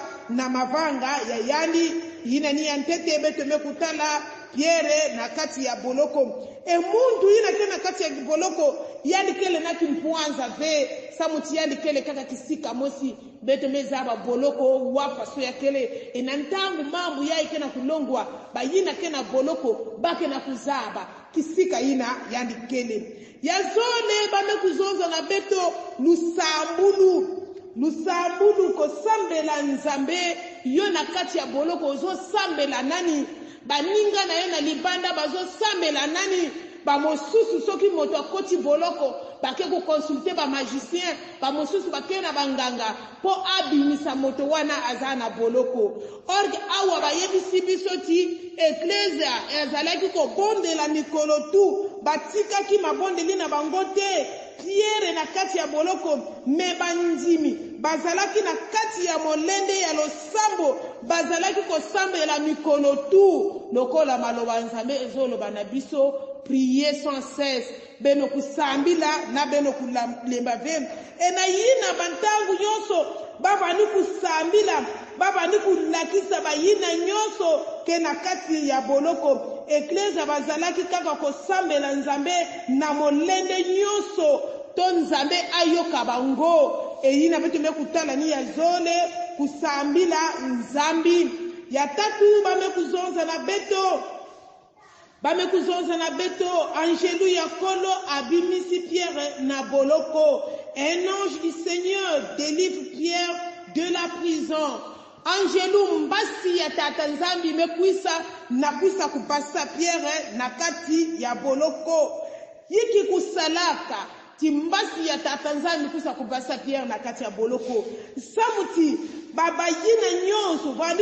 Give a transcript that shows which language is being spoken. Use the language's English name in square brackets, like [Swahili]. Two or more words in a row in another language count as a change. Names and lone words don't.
[Kituba (Democratic Republic of Congo)] na mavanga ya yani yina ni antete beto mekutala Pierre na kati ya boloko muntu yina tena kati ya boloko yani kele na kimpwanza ve samuti yani kele kaka kisika mosi beto mezaba boloko wapa so ya kele enantangu mambu ya ikena kulongwa bayina kena boloko bake na kuzaba kisika yina yani kele yazole bame kuzonza na beto [Lingala] lusambulu ko sambela nzambe yo na kati ya boloko zo sambela nani baninga na ye na libanda bazo sambela nani bamosusu soki moto akoti boloko bake ko consulter ba magicien bamosusu bake na banganga po abimisa moto wana azana boloko orge awa bayebisi biso ti eklesia ezalaki ko bondela mikolo tu batikaki mabondeli na bango te Pierre na kati ya boloko me bandimi bazalaki na kati ya molende ya losambo bazalaki kosambela mikolo tu lokola maloba nzambe ezoloba na biso [French] prier sans cesse [Kituba (Democratic Republic of Congo)] beno kusambila na beno kulemba ve ena yina bantangu nyonso baba ni kusambila baba ni kulakisa bayina nyonso ke na kati ya boloko [Lingala] eklesia bazalaki kaka kosambela nzambe na molende nyonso to nzambe ayoka bango [Kituba (Democratic Republic of Congo)] eyina beto mekutala ni ya zole kusambila nzambi ya tatu bame kuzonza na beto [Lingala] angelu ya kolo abimisi Pierre na boloko [French] un ange du Seigneur délivre Pierre de la prison [Kituba (Democratic Republic of Congo)] angelu mbasi ya tata nzambi mekwisa na kwisa kupasa Pierre na kati ya boloko yiki kusalaka timbasi ya tata nzambi kwisa kupasa Pierre na kati ya boloko samuti baba yina nyonso bandi